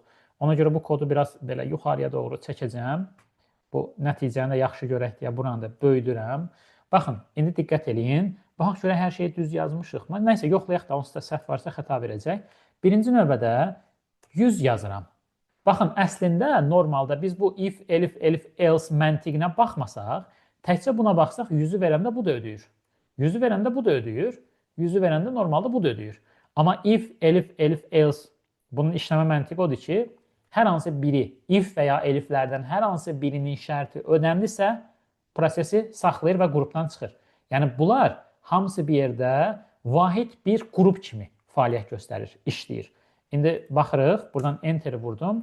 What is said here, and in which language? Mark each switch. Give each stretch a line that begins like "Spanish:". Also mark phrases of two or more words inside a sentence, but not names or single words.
Azerbaijani: Ona görə bu kodu biraz belə yuxarıya doğru çəkəcəm. Bu nəticəni də yaxşı görək deyə buranı da böyüdürəm. Baxın, indi diqqət eləyin. Baxaq görə hər şeyi düz yazmışıq. Nəysə, yoxlayaq da onsuz da səhv varsa xəta verəcək. Birinci növbədə 100 yazıram. Baxın, əslində normalda biz bu
English: if, elif, else
Azerbaijani: məntiqinə baxmasaq, təkcə buna baxsaq 100-ü verəndə bu da ödəyir. 100-ü verəndə bu da ödəyir. 100-ü verəndə normalda bu da ödəyir. Amma
English: if, elif, else
Azerbaijani: bunun işləmə məntiqi odur ki, hər hansı biri if və ya eliflərdən hər hansı birinin şərti ödəndisə, prosesi saxlayır və qrupdan çıxır. Yəni bunlar hamısı bir yerdə vahid bir qrup kimi fəaliyyət göstərir, işləyir. İndi baxırıq, buradan enteri vurdum.